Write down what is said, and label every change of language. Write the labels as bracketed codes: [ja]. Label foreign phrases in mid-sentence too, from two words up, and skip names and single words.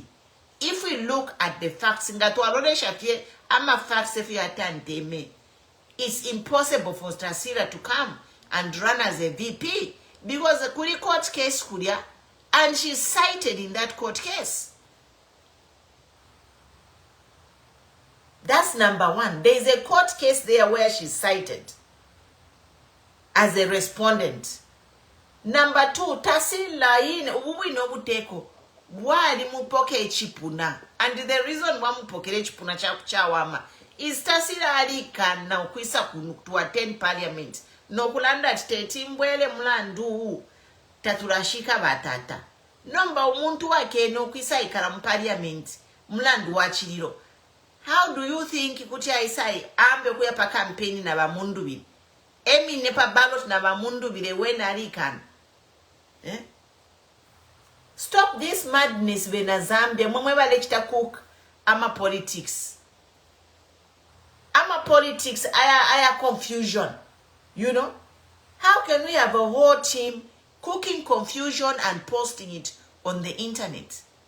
[en] If we look at the facts, it's impossible for Tasila to come and run as a VP because the Kuri court case Kuria, and she's cited in that court case. That's number one. There is a court case there where she's cited as a respondent. Number two, [bem] Tasila in uwi no buteko wali mupoke chipuna, [en] and the reason why [bem] mupoke chipuna chawama [en] is Tasila [bem] alika na ukwisa [en] to attend parliament. [bem] No kulanda tetimbwele mlandu taturashika batata. Number umuntu wake no kwisa ikala parliament mlandu wachiliro. [en] How do you think [bem] kuti aisai ambe kuyapa campaign na bamundu emi nepa ballot na bamundu bile when arikan? [en] Stop this madness vena Zambia. [bem] Mwemweba lechita cook ama politics. Ama politics aya confusion. [en] You know? How can we have a whole team cooking confusion and posting it on the internet?